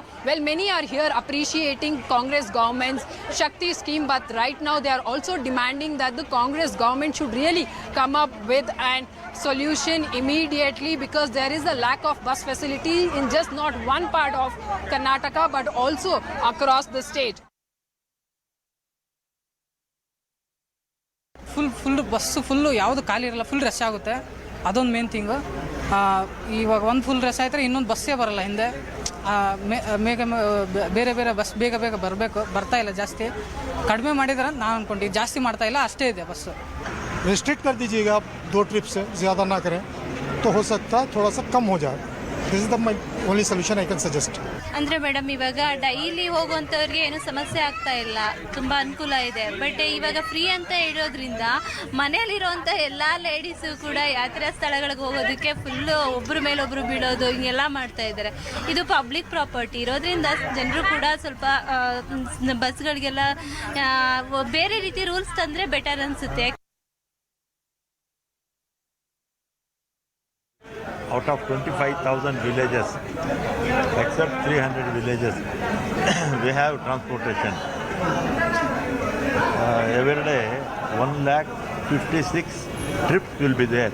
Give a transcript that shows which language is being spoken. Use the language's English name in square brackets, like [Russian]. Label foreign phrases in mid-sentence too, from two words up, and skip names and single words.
[English] Well, many are here appreciating Congress government's Shakti scheme, but right now they are also demanding that the Congress government should really come up with an solution immediately, because there is a lack of bus facility in just not one part of Karnataka but also across the state. full bus full [Kannada] ಯಾವುದು ಖಾಲಿ ಇರಲ್ಲ, [English] full rush [Kannada] ಆಗುತ್ತೆ. ಅದೊಂದು [English] main thing. [Kannada] ಇವಾಗ ಒಂದು [English] full rush [Kannada] ಆಯ್ತಾರೆ, ಇನ್ನೊಂದು ಬಸ್ಸೇ ಬರಲ್ಲ ಹಿಂದೆ. ಬೇರೆ ಬಸ್ ಬೇಗ ಬರ್ತಾ ಇಲ್ಲ. ಜಾಸ್ತಿ ಕಡಿಮೆ ಮಾಡಿದ್ರೆ ನಾನು ಅಂದ್ಕೊಂಡು ಜಾಸ್ತಿ ಮಾಡ್ತಾ ಇಲ್ಲ, ಅಷ್ಟೇ ಇದೆ ಬಸ್ಸು. [Hindi] रिस्ट्रिक्ट कर दीजिएगा आप 2 ट्रिप से ज़्यादा ना करें तो हो सकता है थोड़ा सा कम हो जाए. [English] This is the only solution I can suggest. [Kannada] ಅಂದರೆ ಮೇಡಮ್ ಇವಾಗ ಡೈಲಿ ಹೋಗುವಂಥವ್ರಿಗೆ ಏನು ಸಮಸ್ಯೆ ಆಗ್ತಾ ಇಲ್ಲ, ತುಂಬ ಅನುಕೂಲ ಇದೆ. ಬಟ್ ಇವಾಗ ಫ್ರೀ ಅಂತ ಹೇಳೋದ್ರಿಂದ ಮನೆಯಲ್ಲಿರುವಂಥ ಎಲ್ಲ ಲೇಡೀಸು ಕೂಡ ಯಾತ್ರಾ ಸ್ಥಳಗಳಿಗೆ ಹೋಗೋದಕ್ಕೆ ಫುಲ್ಲು ಒಬ್ಬರ ಮೇಲೆ ಒಬ್ಬರು ಬೀಳೋದು ಹಿಂಗೆಲ್ಲ ಮಾಡ್ತಾ ಇದ್ದಾರೆ. ಇದು [English] public property [Kannada] ಇರೋದ್ರಿಂದ ಜನರು ಕೂಡ ಸ್ವಲ್ಪ ಬಸ್ಗಳಿಗೆಲ್ಲ ಬೇರೆ ರೀತಿ ರೂಲ್ಸ್ ತಂದರೆ ಬೆಟರ್ ಅನಿಸುತ್ತೆ. [English] Out of 25,000 villages, except 300 villages, we have transportation. Every day, 156 trips will be there.